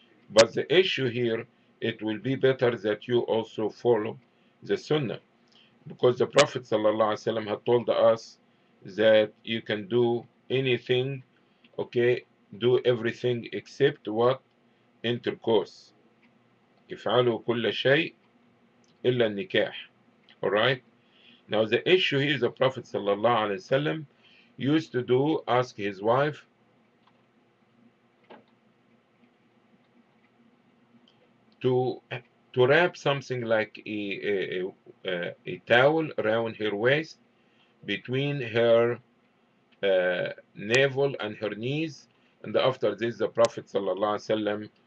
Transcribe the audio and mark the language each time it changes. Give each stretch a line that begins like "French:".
English: But the issue here, it will be better that you also follow the sunnah, because the Prophet ﷺ had told us that you can do anything, okay, do everything except what? Intercourse.
Arabic: افعلوا كل شيء إلا النكاح.
English: Alright? Now the issue here, the Prophet ﷺ used to do, ask his wife to wrap something like a towel around her waist between her navel and her knees, and after this the Prophet ﷺ